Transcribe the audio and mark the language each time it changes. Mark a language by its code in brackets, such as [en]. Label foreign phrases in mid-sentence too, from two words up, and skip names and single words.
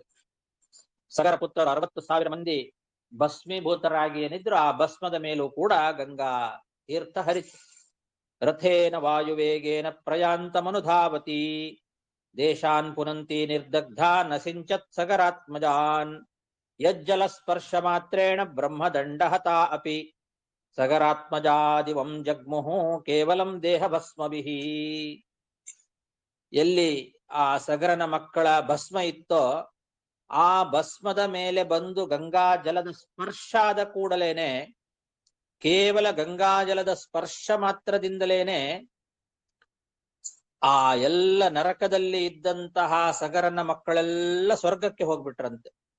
[kn] ಸಗರ ಪುತ್ರರು 60,000 ಮಂದಿ ಭಸ್ಮೀಭೂತರಾಗಿ ಏನಿದ್ರು ಆ ಭಸ್ಮದ ಮೇಲೂ ಕೂಡ ಗಂಗಾ ತೀರ್ಥ ಹರಿತು. [sa] ರಥೇನ ವಾಯುವೇಗೇನ ಪ್ರಯಾಂತಮನುಧಾವತಿ ದೇಶಾನ್ ಪುನಂತಿ ನಿರ್ದಗ್ಧಾನ್ ಅಸಿಂಚತ್ ಸಗರಾತ್ಮಜಾನ್. ಯಜ್ಜಲ ಸ್ಪರ್ಶ ಮಾತ್ರೇಣ ಬ್ರಹ್ಮದಂಡಹತ ಅಪಿ ಸಗರಾತ್ಮಜಾದಿವಂ ಜಗ್ಮುಹು ಕೇವಲಂ ದೇಹ ಭಸ್ಮಭಿಃ. [kn] ಎಲ್ಲಿ ಆ ಸಗರನ ಮಕ್ಕಳ ಭಸ್ಮ ಇತ್ತೋ ಆ ಭಸ್ಮದ ಮೇಲೆ ಬಂದು ಗಂಗಾ ಜಲದ ಸ್ಪರ್ಶ ಆದ ಕೂಡಲೇನೆ, ಕೇವಲ ಗಂಗಾ ಜಲದ ಸ್ಪರ್ಶ ಮಾತ್ರದಿಂದಲೇನೆ ಆ ಎಲ್ಲ ನರಕದಲ್ಲಿ ಇದ್ದಂತಹ ಸಗರನ ಮಕ್ಕಳೆಲ್ಲ ಸ್ವರ್ಗಕ್ಕೆ ಹೋಗ್ಬಿಟ್ರಂತೆ.